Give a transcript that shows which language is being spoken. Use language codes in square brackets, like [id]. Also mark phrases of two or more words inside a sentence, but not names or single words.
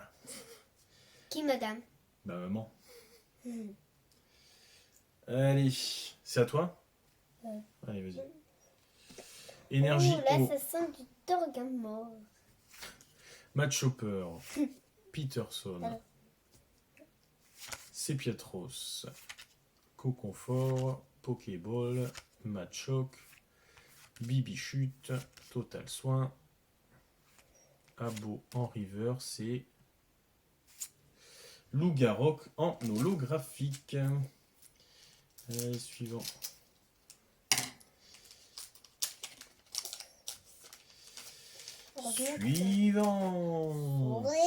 [fr] Qui, madame? Bah, maman. Allez, c'est à toi? Ouais. Allez, vas-y. Énergie Oh, là, eau. ça sent du Torgamore. Matt Chopper. Peterson. Alors. Sepiatros. Coconfort. Pokéball. Machoc. Bibichute. Total Soin. Abo en reverse et Lougarok en holographique. Allez, suivant. Suivant.